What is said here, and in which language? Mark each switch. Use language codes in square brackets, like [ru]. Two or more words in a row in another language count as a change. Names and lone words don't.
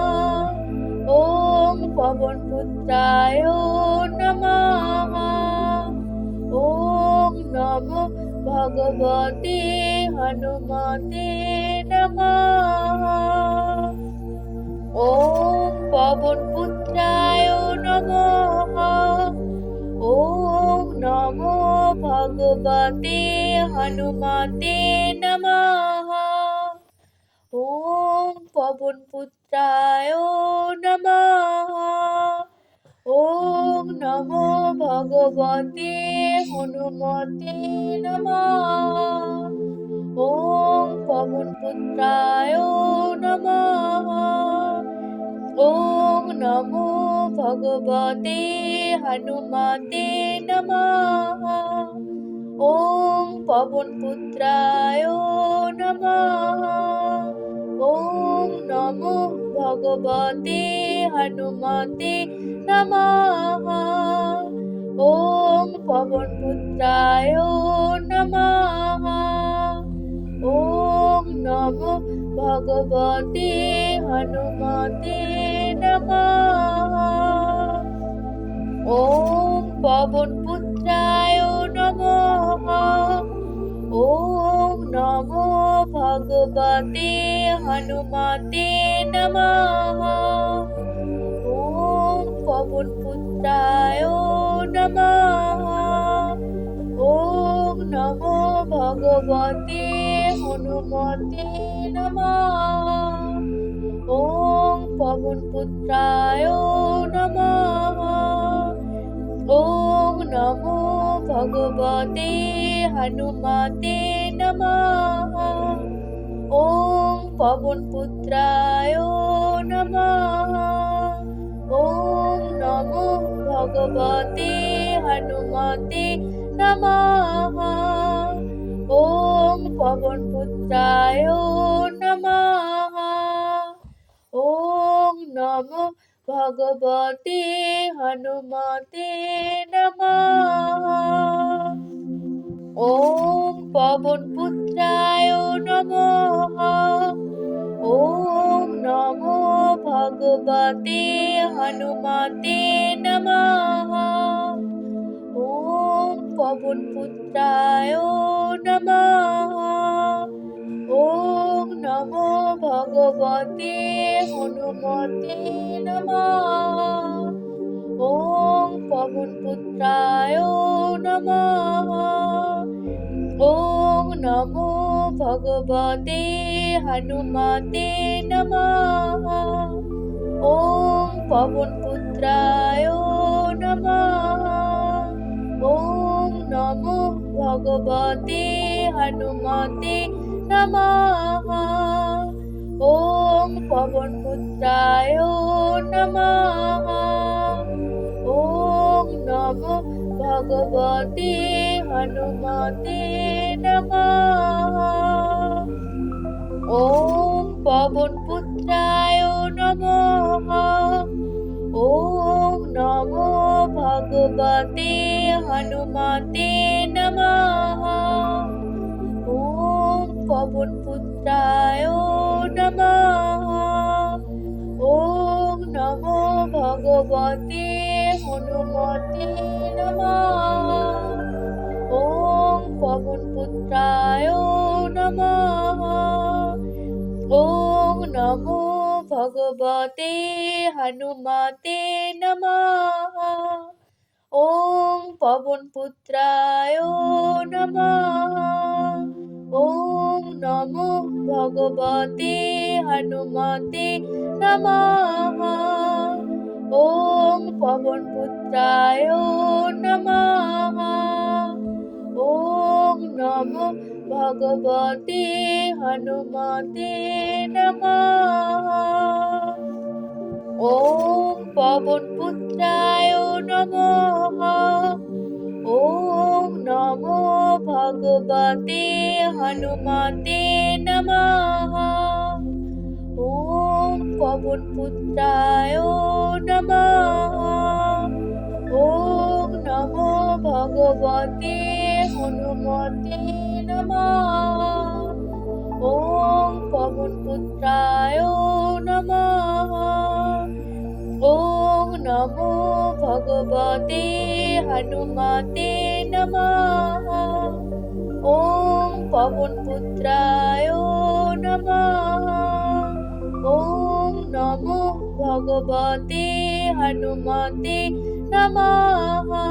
[sa] ওম পবনপুত্রায় পুত্রায় নমঃ। ওম নমো ভগবতে হনুমতে নমঃ। ওম পবন পুত্রায় নমঃ। ওম নমো ভগবতে হনুমতে নমঃ। ওম পবন পুত্রায় নমঃ। ওম নমো ভগবতে হনুমতে নমঃ। ওম পবন পুত্রায় নমঃ। ওম নমো ভগবতে হনুমতে নমঃ। ওম পবন পুত্রায় নমঃ। ওম নমো ভগবতে হনুমতে নমঃ। ওম পবন পুত্রায় নমঃ। ওম নমো ভগবতে হনুমতে নমঃ। ওম পবন পুত্রায় নমঃ। ওম নমো ভগবতে হনুমতে নমঃ। ওম পবন পুত্রায় নমঃ। ওম নমো ভগবতে হনুমতে নমঃ। ওম পবন পুত্রায় নমঃ। ওম নমো ভগবতে হনুমতে নমঃ। ওম পবন পুত্রায় নমঃ। ওম নমো ভগবতে হনুমতে নমঃ। ওম পবন পুত্রায় নমঃ। ওম নমো ভগবতে হনুমতে নমঃ। ওম পবন পুত্রায় নমঃ। ওম নমো ভগবতে হনুমতে নমঃ। ওম পবন পুত্রায় নমঃ। ওম নমো ভগবতে হনুমতে নমঃ। ওম পবন পুত্রায় নমঃ। ওম নমো ভগবতে হনুমতে নমঃ। ওম পবন পুত্রায় নমঃ। ওম নমো ভগবতে হনুমতে নমঃ। ওম পবন পুত্রায় নমঃ। ওম নমো ভগবতে হনুমতে নমঃ। ওম পবন পুত্রায় নমঃ। ওম নমো ভগবতে হনুমতে নমঃ। ওম পবন পুত্রায় নমঃ। ওম নমো ভগবতে হনুমতে নমঃ। ওম পবন পুত্রায় নমঃ। ওম নমো ভগবতে হনুমতে নমঃ। ওম পবন পুত্রায় নমঃ। ওম নমো ভগবতে হনুমতে নমঃ। ওম পবন পুত্রায় নমঃ। ওম নমো ভগবতে হনুমতে নমঃ। ওম পবন পুত্রায় নমঃ। ওম নমো ভগবতে হনুমতে নমঃ। ওম পবন পুত্রায় নমঃ। ওম নমো ভগবতে হনুমতে নমঃ। ওম পবন পুত্রায় নমঃ। ওম নমো ভগবতে হনুমতে নমঃ। ওম পবনপুত্রায় নমঃ। ওম নমো ভগবতে হনুমতে নমঃ।